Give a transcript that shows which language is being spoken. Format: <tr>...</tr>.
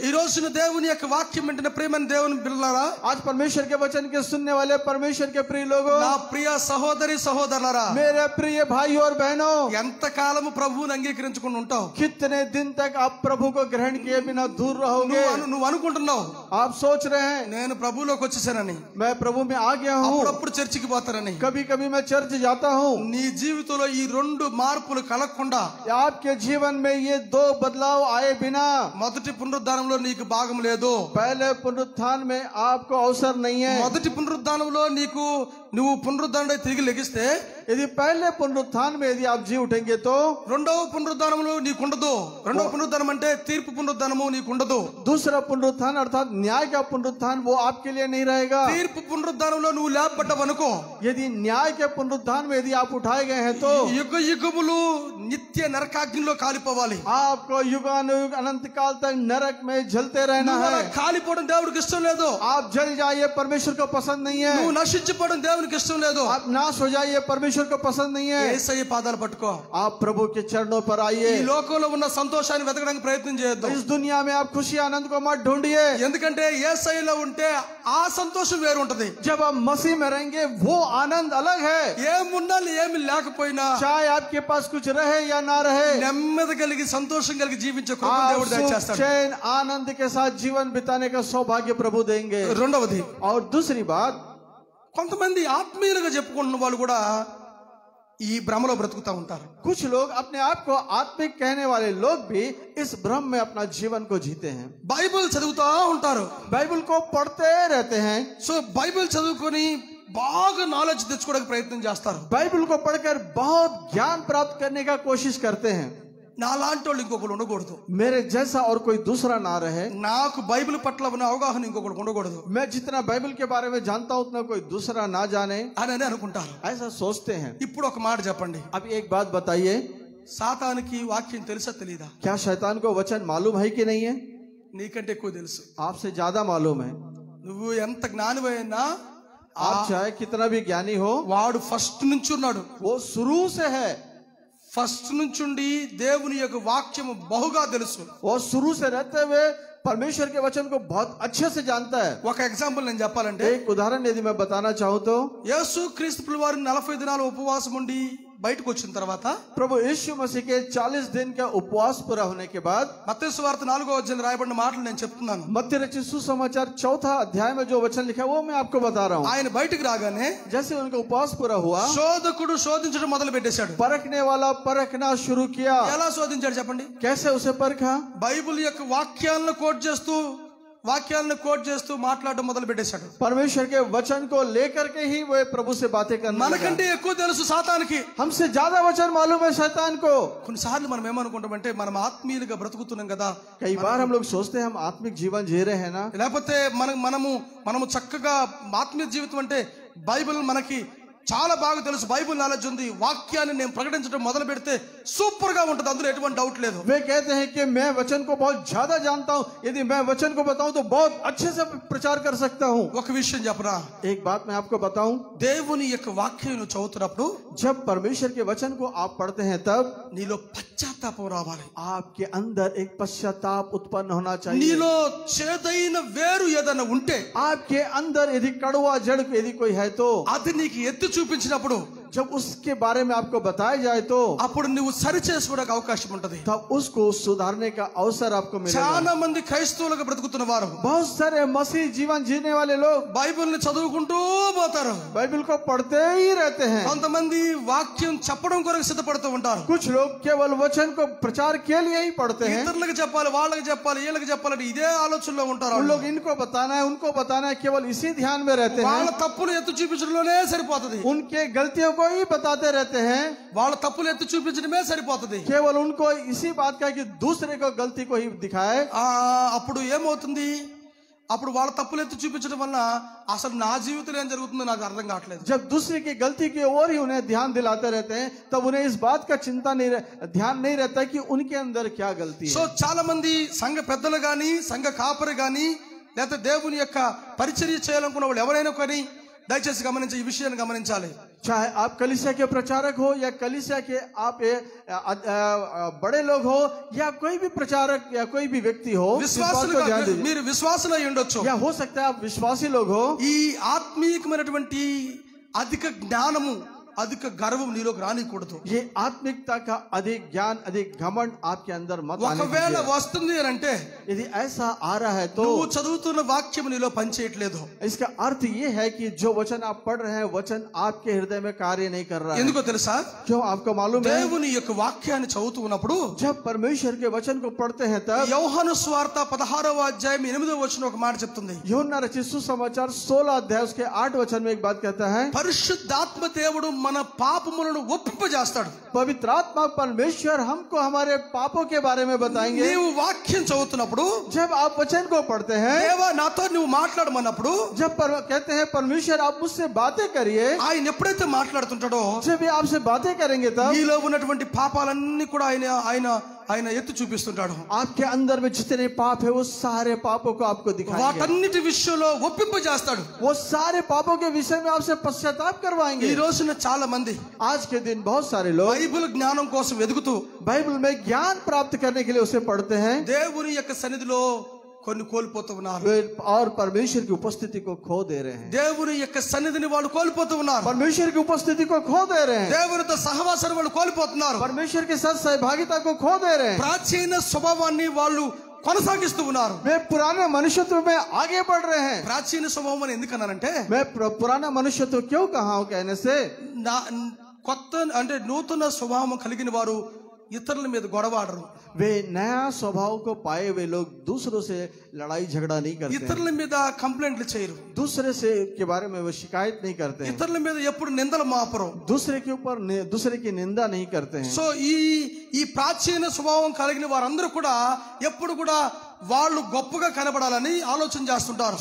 <te>ఈ రోజున దేవుని యొక్క వాక్యం వింటున్న ప్రియమైన దేవుని పిల్లలారా,</te> <hi>आज परमेश्वर के वचन के सुनने वाले परमेश्वर के प्रिय लोगों,</hi> <te>నా ప్రియ సహోదరి సహోదరులారా,</te> <hi>मेरे प्रिय भाइयों और बहनों,</hi> <te>ఎంతకాలము ప్రభువుని అంగీకరించుకుని ఉంటావు?</te> <hi>कितने दिन तक आप प्रभु को ग्रहण किए बिना दूर रहोगे?</hi> <te>నువ్వు అనుకుంటున్నావు</te> <hi>आप सोच रहे हैं</hi> <te>నేను ప్రభువులోకి వచ్చేసానని,</te> <hi>मैं प्रभु में आ गया हूँ,</hi> <te>అప్పుడప్పుడు చర్చికి పోతారని.</te> <hi>कभी कभी मैं चर्च जाता हूँ।</hi> <te>నీ జీవితంలో ఈ రెండు మార్పులు కలగకుండా</te> <hi>आपके जीवन में ये दो बदलाव आए बिना</hi> <te>మొదటి పునరుద్ధానంలో నీకు భాగం లేదు.</te> <hi>पहले पुनरुत्थान में आपको अवसर नहीं है।</hi> <te>మొదటి పునరుద్ధానంలో నువ్వు పునరుద్ధానం తిరిగి లెగిస్తే,</te> <hi>यदि पहले पुनरुत्थान में यदि आप जी उठेंगे तो</hi> <te>రెండవ పునరుద్ధానంలో నీకుండదు. రెండవ పునరుద్ధానం అంటే తీర్పు పునరుద్ధానము నీకుండదు.</te> <hi>दूसरा पुनरुत्थान अर्थात न्याय का पुनरुत्थान वो आपके लिए नहीं रहेगा।</hi> <te>తీర్పు పునరుద్ధానంలో నువ్వు లేపబడ్డావనుకో,</te> <hi>यदि न्याय के पुनरुत्थान में यदि आप उठाए गए हैं तो</hi> <te>యుగ యుగములు నిత్య నరకాగ్నిలో కాలిపోవాలి.</te> <hi>आपको युगानुयुग अनंत काल तक नरक में जलते रहना</hi> <te>నువ్వు అలా</te> <hi>है।</hi> <te>కాలిపోవడం దేవుడికి ఇష్టం లేదు.</te> <hi>आप जल जाइए, परमेश्वर को पसंद नहीं है।</hi> <te>నువ్వు నశించిపోవడం దేవునికి ఇష్టం లేదు.</te> <hi>आप नाश हो जाइए, परमेश्वर को पसंद नहीं है।</hi> <te>యేసయ్య పాదాలు పట్టుకో.</te> <hi>आप प्रभु के चरणों पर</hi> <te>ఈ</te> <hi>आइए।</hi> <te>లోకంలో ఉన్న సంతోషాన్ని వెతకడానికి ప్రయత్నం చేయొద్దు.</te> <hi>इस दुनिया में आप खुशी आनंद को मत ढूंढिए,</hi> <te>ఎందుకంటే యేసయ్యలో ఉంటే ఆ సంతోషం వేరు ఉంటది.</te> <hi>जब आप मसीह में रहेंगे वो आनंद अलग है।</hi> <te>ఏమున్నా ఏమి లేకపోయినా</te> <hi>चाहे आपके पास कुछ रहे या ना रहे,</hi> <te>నెమ్మది కలిగి సంతోషం కలిగి జీవించే కృప</te> <hi>आप</hi> <te>దేవుడు</te> <hi>सुख</hi> <te>దయచేస్తాడు.</te> <hi>चैन आनंद के साथ जीवन बिताने का सौभाग्य प्रभु देंगे।</hi> <te>రెండవది,</te> <hi>और दूसरी बात,</hi> <te>కొంతమంది ఆత్మీయులుగా చెప్పుకుంటున్న వాళ్ళు కూడా ఈ భ్రమలో బ్రతుకుతా ఉంటారు.</te> <hi>कुछ लोग अपने आप को आत्मिक कहने वाले लोग भी इस भ्रम में अपना जीवन को जीते हैं।</hi> <te>బైబిల్ చదువుతా ఉంటారు.</te> <hi>बाइबल को पढ़ते रहते हैं,</hi> <te>సో బైబిల్ చదువుకొని బాగా నాలెడ్జ్ తెచ్చుకోవడానికి ప్రయత్నం చేస్తారు.</te> <hi>बाइबल को पढ़कर बहुत ज्ञान प्राप्त करने का कोशिश करते हैं।</hi> <te>నా లాంటి వాళ్ళు ఇంకొకరు ఉండకూడదు.</te> <hi>मेरे जैसा और कोई दूसरा ना रहे।</hi> <te>నాకు బైబిల్ పట్ల ఉన్న అవగాహన ఇంకొకరు ఉండకూడదు</te> <hi>मैं जितना बाइबल के बारे में जानता हूं उतना कोई दूसरा ना जाने,</hi> <te>అని అనుకుంటారు.</te> <hi>ऐसा सोचते हैं।</hi> <te>ఇప్పుడు ఒక మాట చెప్పండి,</te> <hi>अब एक बात बताइए,</hi> <te>సాతానికి వాక్యం తెలుసా తెలీదా?</te> <hi>क्या शैतान को वचन मालूम है कि नहीं है?</hi> <te>నీకంటే ఎక్కువ తెలుసు.</te> <hi>आपसे ज्यादा मालूम है।</hi> <te>నువ్వు ఎంత జ్ఞానివైనా</te> <hi>आप चाहे कितना भी ज्ञानी हो,</hi> <te>వాడు ఫస్ట్ నుంచి ఉన్నాడు.</te> <hi>वो शुरू से है।</hi> <te>ఫస్ట్ నుంచుండి దేవుని యొక్క వాక్యము బహుగా తెలుసు.</te> <hi>वो शुरू से रहते हुए परमेश्वर के वचन को बहुत अच्छे से जानता है।</hi> <te>ఒక ఎగ్జాంపుల్ నేను చెప్పాలంటే,</te> <hi>एक उदाहरण यदि मैं बताना चाहूँ तो,</hi> <te>యేసు క్రీస్తు వారు 40 దినాలు ఉపవాసం ఉండి బయటకు వచ్చిన తర్వాత</te> <hi>प्रभु यीशु मसीह के 40 दिन का उपवास पूरा होने के बाद,</hi> <te>మత్తయి సువార్త 4వ అధ్యాయంలో రాయబడిన మాటలు నేను చెప్తున్నాను.</te> <hi>मत्ती रचित सुसमाचार 4 अध्याय में जो वचन लिखा है वो मैं आपको बता रहा हूँ।</hi> <te>ఆయన బయటకు రాగానే</te> <hi>जैसे उनका उपवास पूरा हुआ,</hi> <te>శోధకుడు శోధించడం మొదలు పెట్టేశాడు.</te> <hi>परखने वाला परखना शुरू किया।</hi> <te>ఎలా శోధించాడు చెప్పండి?</te> <hi>कैसे उसे परखा?</hi> <te>బైబిల్ యొక్క వాక్యాలను కోట్ చేస్తూ మాట్లాడడం మొదలు పెట్టేశాడు.</te> <hi>परमेश्वर के वचन को लेकर के ही वो प्रभु से बातें करने लगा।</hi> <te>మనకంటే ఎక్కువ తెలుసు సాతానికి.</te> <hi>हमसे ज्यादा वचन मालूम है शैतान को।</hi> <te>కొన్నిసార్లు మనం ఏమనుకుంటామంటే మనం ఆత్మీయులుగా బ్రతుకుతున్నాం కదా,</te> <hi>कई बार हम लोग सोचते हैं हम आत्मिक जीवन जी रहे हैं ना,</hi> <te>లేకపోతే మనము చక్కగా ఆత్మీయ జీవితం అంటే బైబిల్ మనకి చాలా బాగా తెలుసు, బైబిల్ నాలెడ్జ్ ఉంది, వాక్యాన్ని నేను ప్రకటించడం మొదలు పెడితే సూపర్ గా ఉంటుంది, అందులో ఎటువంటి డౌట్ లేదు.</te> <hi>वे कहते हैं कि मैं वचन को बहुत ज्यादा जानता हूँ, यदि मैं वचन को बताऊं तो बहुत अच्छे से प्रचार कर सकता हूँ।</hi> <te>ఒక విషయం చెప్పనా,</te> <hi>एक बात मैं आपको बताऊं,</hi> <te>దేవుని యొక్క వాక్యం నువ్వు చదువుతున్నప్పుడు</te> <hi>जब परमेश्वर के वचन को आप पढ़ते हैं तब</hi> <te>నీలో పశ్చాత్తాపం రావాలి.</te> <hi>आपके अंदर एक पश्चाताप उत्पन्न होना चाहिए।</hi> <te>నీలో చేదైన వేరు ఏదైనా ఉంటే</te> <hi>आपके अंदर यदि कड़वा जड़ यदि कोई है तो</hi> <te>అది నీకు ఎత్తి చూపించినప్పుడు</te> <hi>जब उसके बारे में आपको बताया जाए तो</hi> <te>అప్పుడు నువ్వు సరి చేసుకోవడానికి అవకాశం ఉంటది.</te> <hi>तब उसको सुधारने का अवसर आपको मिलेगा।</hi> <te>చాలా మంది క్రైస్తవులుగా బ్రతుకుతున్న వారు</te> <hi>बहुत सारे मसीह जीवन जीने वाले लोग</hi> <te>బైబిల్ ని చదువుకుంటూ పోతారు.</te> <hi>बाइबल को पढ़ते ही रहते हैं।</hi> <te>కొంతమంది వాక్యం చెప్పడం కొరకు సిద్ధపడుతూ ఉంటారు.</te> <hi>कुछ लोग केवल वचन को प्रचार के लिए ही पढ़ते हैं।</hi> <te>ఇతరులకు చెప్పాలి, వాళ్ళకి చెప్పాలి, వీళ్ళకి చెప్పాలని ఇదే ఆలోచనలో ఉంటారు.</te> <hi>उन लोग इनको बताना है, उनको बताना है, केवल इसी ध्यान में रहते</hi> <te>వాళ్ళ</te> <hi>हैं।</hi> <te>తప్పులు ఎత్తి చూపించడంలోనే సరిపోతది.</te> <hi>उनके गलतियों को ही बताते रहते हैं।</hi> <te>వాళ్ళ తప్పులు ఎత్తి చూపించడమే సరిపోతది.</te> <hi>केवल उनको इसी बात का कि दूसरे को गलती को ही दिखाए।</hi> <te>అప్పుడు ఏమవుతుంది? అప్పుడు వాళ్ళ తప్పులు ఎత్తి చూపించడం వల్ల అసలు నా జీవితంలో ఏం జరుగుతుందో నాకు అర్థం కావట్లేదు.</te> <hi>जब दूसरे की गलती की ओर ही उन्हें ध्यान दिलाते रहते हैं, तब उन्हें इस बात का ध्यान नहीं रहता कि उनके अंदर क्या गलती है।</hi> <te>సో చాలా మంది సంఘ పెద్దలు గాని, సంఘ కాపరి గాని, లేకపోతే దేవుని యొక్క పరిచర్య చేయాలనుకున్న వాళ్ళు ఎవరైనా కానీ దయచేసి గమనించి ఈ విషయాన్ని గమనించాలి.</te> <hi>चाहे आप कलीसिया के प्रचारक हो या कलीसिया के आप बड़े लोग हो या कोई भी प्रचारक या कोई भी व्यक्ति हो, इस बात को ध्यान दीजिए।</hi> <te>మీరు విశ్వాసులు అయి ఉండొచ్చు,</te> <hi>या हो सकता है आप विश्वासी लोग हो।</hi> <te>ఈ ఆత్మీయమైనటువంటి అధిక జ్ఞానము, అధిక గర్వం నీలోకి రానికూడదు.</te> <hi>ये आत्मिकता का अधिक ज्ञान, अधिक घमंड आपके अंदर मत आने</hi> <te>ఒకవేళ</te> <hi>दीजिए।</hi> <te>వస్తుంది అని అంటే</te> <hi>यदि ऐसा आ रहा है तो</hi> <te>నువ్వు చదువుతున్న వాక్యం నీలో పనిచేయట్లేదు.</te> <hi>इसका अर्थ ये है कि जो वचन आप पढ़ रहे हैं, वचन आपके हृदय में कार्य नहीं कर रहा है।</hi> <te>ఎందుకో తెలుసా?</te> <hi>क्यों आपको मालूम है?</hi> <te>దేవుని యొక్క వాక్యాన్ని చదువుతూ ఉన్నప్పుడు</te> <hi>जब परमेश्वर के वचन को पढ़ते हैं तब</hi> <te>యోహాను సువార్త 16వ అధ్యాయం 8వ వచనం ఒక మాట చెప్తుంది.</te> <hi>यूहन्ना रचित सुसमाचार 16 अध्याय उसके 8 वचन में एक बात कहता है,</hi> <te>పరిశుద్ధాత్మ దేవుడు మన పాపములను ఒప్పింపజేస్తాడు.</te> <hi>पवित्र आत्मा परमेश्वर हमको हमारे पापों के बारे में बताएंगे।</hi> <te>నీవు వాక్యం చదువుతున్నప్పుడు,</te> <hi>जब आप वचन को पढ़ते हैं,</hi> <te>దేవా నాతో నువ్వు మాట్లాడమన్నప్పుడు,</te> <hi>जब कहते हैं परमेश्वर आप मुझसे बातें करिए,</hi> <te>ఆయన ఎప్పుడైతే మాట్లాడుతుంటాడో</te> <hi>जब ये आपसे बातें करेंगे तब</hi> <te>నీలో ఉన్నటువంటి పాపాలన్నీ కూడా ఆయన ఎత్తి చూపిస్తుంటాడు.</te> <hi>आपके अंदर में जितने पाप है वो सारे पापों को आपको दिखाएंगे।</hi> <te>వాటన్నిటి విషయంలో ఒప్పింపజేస్తాడు.</te> <hi>वो सारे पापों के विषय में आपसे पश्चाताप</hi> <te>ఈ</te> <hi>करवाएंगे।</hi> <te>రోజున చాలా మంది</te> <hi>आज के दिन बहुत सारे लोग</hi> <te>బైబిల్ జ్ఞానం కోసం వెతుకుతూ</te> <hi>बाइबल में ज्ञान प्राप्त करने के लिए उसे पढ़ते हैं,</hi> <te>దేవుని యొక్క సన్నిధిలో కొన్ని కోల్పోతూ ఉన్నారు.</te> <hi>और परमेश्वर की उपस्थिति को खो दे रहे हैं।</hi> <te>దేవుని యొక్క సన్నిధిని వాళ్ళు కోల్పోతూ ఉన్నారు.</te> <hi>परमेश्वर की उपस्थिति को खो दे रहे हैं।</hi> <te>దేవునితో సహవాసాన్ని వాళ్ళు కోల్పోతున్నారు.</te> <hi>परमेश्वर के साथ सहभागिता को खो दे रहे हैं।</hi> <te>ప్రాచీన స్వభావాన్ని వాళ్ళు కొనసాగిస్తూ ఉన్నారు.</te> <hi>वे पुराने मनुष्यत्व में आगे बढ़ रहे हैं।</hi> <te>ప్రాచీన స్వభావం అని ఎందుకన్నానంటే,</te> <hi>मैं पुराना मनुष्यत्व क्यों कहा हूं कहने से,</hi> <te>కొత్త అంటే నూతన స్వభావం కలిగిన వారు ఇతరుల మీద గొడవాడరు.</te> <hi>वे नया स्वभाव को पाए हुए लोग दूसरों से लड़ाई झगड़ा नहीं करते,</hi> <te>ఇతరుల మీద కంప్లైంట్లు చేయరు,</te> <hi>दूसरे से के बारे में वो शिकायत नहीं करते हैं,</hi> <te>ఇతరుల మీద ఎప్పుడు నిందలు మాపరు.</te> <hi>दूसरे के ऊपर दूसरे की निंदा नहीं करते हैं।</hi> <te>సో ఈ ప్రాచీన స్వభావం కలిగిన వారందరూ కూడా ఎప్పుడు కూడా వాళ్ళు గొప్పగా కనబడాలని ఆలోచన చేస్తుంటారు.</te>